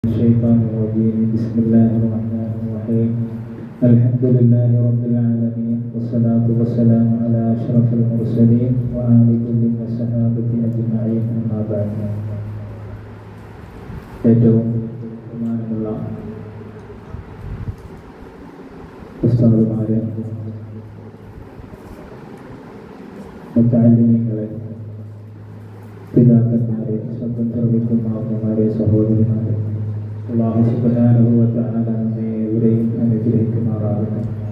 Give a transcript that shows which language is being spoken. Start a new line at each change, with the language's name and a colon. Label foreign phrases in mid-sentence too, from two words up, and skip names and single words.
Arabic: الشيطان الرجيم. بسم الله الرحمن الرحيم. الحمد لله رب العالمين، والصلاة والسلام على أشرف المرسلين وآل كل الصحابة أجمعين. أما بعد.
Malayalam: ഏറ്റവും ബഹുമാനമുള്ള ഉസ്താദുമാരെ, മുത്തഅല്ലിമീങ്ങളെ, പിതാക്കന്മാരെ, സ്വന്തം ശ്രമിക്കുന്ന അമ്മമാരെ, സഹോദരിമാരെ,
Arabic: الله سبحانه وتعالى
Malayalam: ഇവരെയും അനുഗ്രഹിക്കുമാറാകട്ടെ.